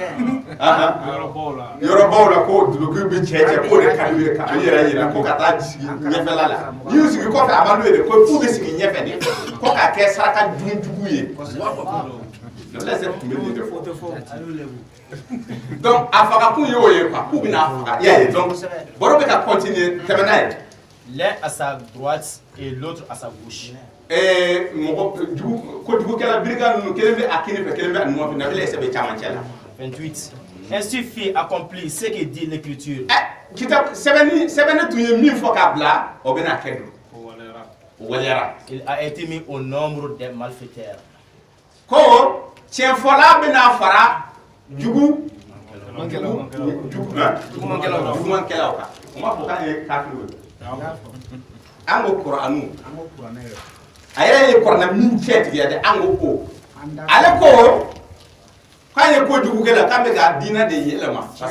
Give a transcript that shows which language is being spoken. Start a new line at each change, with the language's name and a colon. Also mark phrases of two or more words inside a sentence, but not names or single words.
Bambara: yɔrɔbaw la ko dulokiw bɛ cɛ k'o de ka d'u ye ka yɛrɛ yira ko ka taa sigi ɲɛfɛla la n'i y'u sigi kɔfɛ a man d'u ye de ko f'u bɛ sigi ɲɛfɛ de ko k'a kɛ saraka jugu ye Nabila Isa tun bɛ nin de fɔ donc a fagakun y'o ye quoi k'u bɛna faga i y'a ye donc baro bɛ ka continuer tɛmɛ n'a ye.
French: L'un à sa droite et l'autre à sa gauche.
Bambara: Ko jugukɛla birika ninnu kelen bɛ a kini fɛ kelen bɛ a ɲuman fɛ Nabila Isa bɛ camancɛ la. 28.
French: Ainsi fit accomplir ce que dit l'écriture.
Bambara: Sɛbɛnni tun ye min fɔ k'a bila o bɛna kɛ don. O waliyara.
French: Il a été mis au nombre des malfaiteurs.
Bambara: Ko tiɲɛfɔla bɛna fara jugumankɛlaw kan. O ma fɔ k'an ye kafiri ye. An ko Kuranu a yɛrɛ ye Kuranɛ min cɛ tigɛ dɛ an ko ale ko k'an ye ko jugukɛla k'an bɛ ka diinɛ de yɛlɛma parce